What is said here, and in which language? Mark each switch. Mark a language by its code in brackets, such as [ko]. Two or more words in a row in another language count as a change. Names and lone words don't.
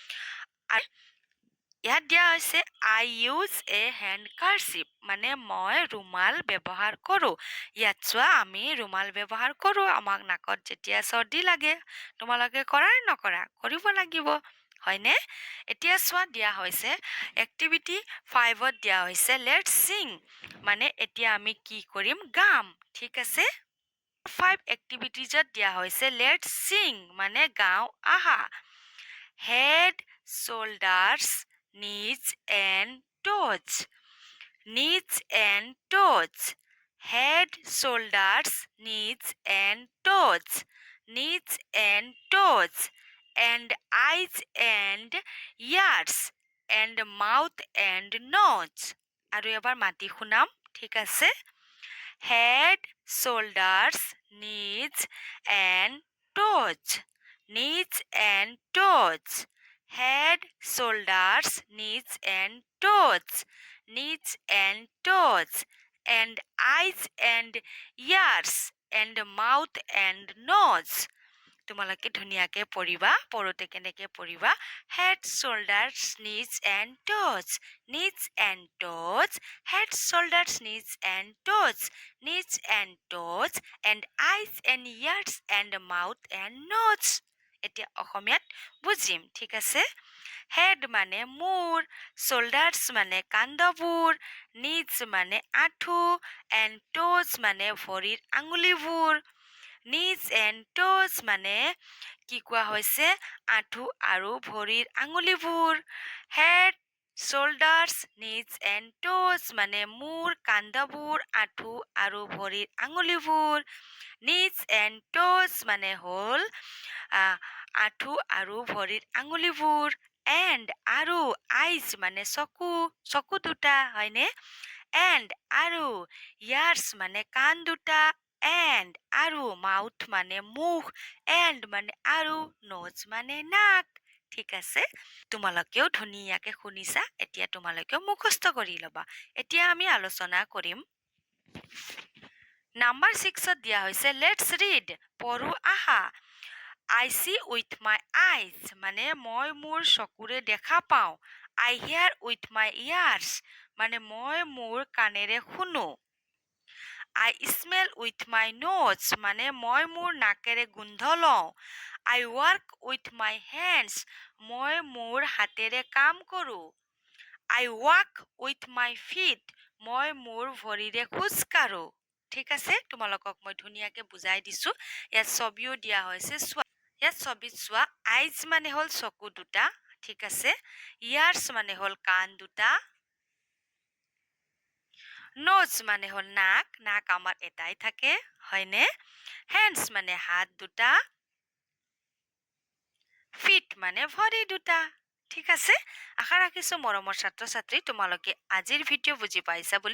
[as] ইয়াত দিয়া হৈছে [en] I use a handkerchief [as] মানে মই ৰুমাল ব্যৱহাৰ কৰোঁ ইয়াত চোৱা আমি ৰুমাল ব্যৱহাৰ কৰোঁ আমাক নাকত যেতিয়া চৰ্দি লাগে তোমালোকে কৰা নকৰা কৰিব লাগিব হয়নে এতিয়া চোৱা দিয়া হৈছে এক্টিভিটি 5ত দিয়া হৈছে [en] let's sing [as] মানে এতিয়া আমি কি কৰিম গাম ঠিক আছে 5 এক্টিভিটিজত দিয়া হৈছে [en] let's sing [as] মানে গাওঁ আহা [en] হেড shoulders knees and toes knees and toes head shoulders knees and toes knees and toes and eyes and ears and mouth and nose [as] আৰু এবাৰ মাতি শুনাম ঠিক আছে [en] head shoulders knees and toes knees and toes head shoulders knees and toes knees and toes and eyes and ears and mouth and nose [as] তোমালোকে ধুনীয়াকে পঢ়িবা পঢ়োতে কেনেকে পঢ়িবা [en] head shoulders knees and toes knees and toes head shoulders knees and toes knees and toes and eyes and ears and mouth and nose [as] এতিয়া অসমীয়াত বুজিম ঠিক আছে হেড মানে মূৰ shoulders মানে কান্ধবোৰ knees মানে আঁঠু [en] and toes [as] মানে ভৰিৰ আঙুলিবোৰ [en] knees and toes [as] মানে কি কোৱা হৈছে আঁঠু আৰু ভৰিৰ আঙুলিবোৰ [en] head shoulders knees and toes [as] মানে মূৰ কান্ধবোৰ আঁঠু আৰু ভৰিৰ আঙুলিবোৰ [en] knees and toes [as] মানে হ'ল আঁঠু আৰু ভৰিৰ আঙুলিবোৰ and আৰু eyes মানে চকু দুটা হয়নে and আৰু ears মানে কাণ দুটা and আৰু mouth মানে মুখ and মানে আৰু nose মানে নাক ঠিক আছে তোমালোকেও ধুনীয়াকে শুনিছা এতিয়া তোমালোকেও মুখস্থ কৰি ল'বা এতিয়া আমি আলোচনা কৰিম নাম্বাৰ 6ত দিয়া হৈছে [en] let's read [as] পঢ়ো আহা [en] I see with my eyes [as] মানে মই মোৰ চকুৰে দেখা পাওঁ [en] I hear with my ears [as] মানে মই মোৰ কাণেৰে শুনো [en] I smell with my nose [as] মানে মই মোৰ নাকেৰে গোন্ধ লওঁ [en] I work with my hands [as] মই মোৰ হাতেৰে কাম কৰোঁ [en] I walk with my feet [as] মই মোৰ ভৰিৰে খোজ কাঢ়ো ঠিক আছে তোমালোকক মই ধুনীয়াকে বুজাই দিছো ইয়াত ছবিও দিয়া হৈছে চোৱা ইয়াত ছবিত চোৱা আইজ মানে হ'ল চকু দুটা ঠিক আছে ইয়াৰ্ছ মানে হ'ল কাণ দুটা নোজ মানে হ'ল নাক আমাৰ এটাই থাকে হয়নে হেণ্ডছ মানে হাত দুটা ফিট মানে ভৰি দুটা ঠিক আছে, আশা ৰাখিছোঁ মৰমৰ ছাত্ৰ ছাত্ৰী তোমালোকে আজিৰ ভিডিঅ' বুজি পাইছা বুলি।